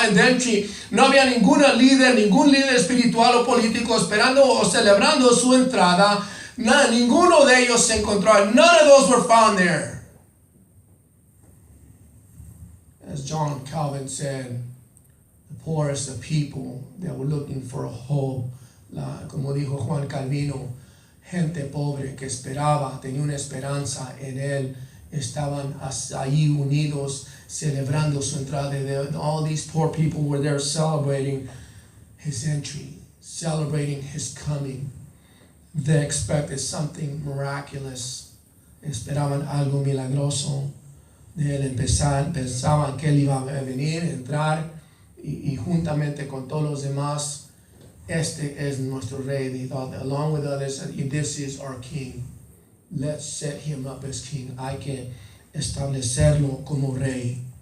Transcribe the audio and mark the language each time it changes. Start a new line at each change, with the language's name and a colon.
English: And then
Spanish: no había ningún líder espiritual o político esperando o celebrando su entrada. Ninguno de ellos se encontró.
English: None of those were found there. As John Calvin said, the poorest of people that were looking for a hope.
Spanish: Como dijo Juan Calvino, gente pobre que esperaba, tenía una esperanza en él, estaban ahí unidos celebrando su entrada.
English: All these poor people were there celebrating his entry, celebrating his coming. They expected something miraculous.
Spanish: Esperaban algo milagroso de él. Pensaban que él iba a venir, entrar y juntamente con todos los demás, este es nuestro rey.
English: They thought, along with others, this is our king. Let's set him up as king.
Spanish: Hay que establecerlo como rey.